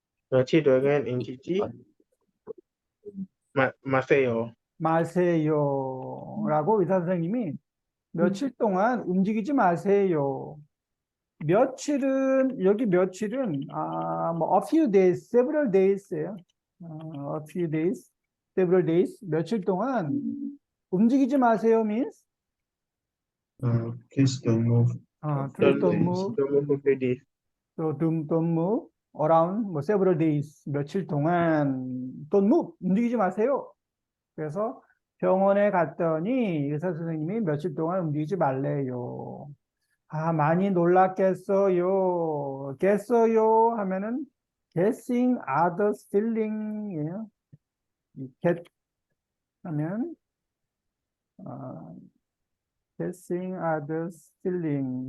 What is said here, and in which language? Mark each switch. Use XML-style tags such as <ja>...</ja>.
<ko>며칠 동안 움직이지 마세요. 마세요. 라고 의사 선생님이 며칠 동안 움직이지 마세요. 며칠은 여기 며칠은 뭐</ko> <en>a few days, several days</en> <ko>예요.</ko> <en>a few days, several days</en> <ko>며칠 동안 움직이지 마세요</ko> <en>means Please don't move. please Don't don't move, Don't move for this. so don't move around 뭐 several days</en> <ko>며칠 동안</ko> <en>don't move</en> <ko>움직이지 마세요. 그래서 병원에 갔더니 의사 선생님이 며칠 동안 움직이지 말래요. 많이 놀랐겠어요. 겠어요 하면은</ko> <en>guessing others feeling이에요. get</en> <ko>하면</ko> <en>guessing others feeling.</en>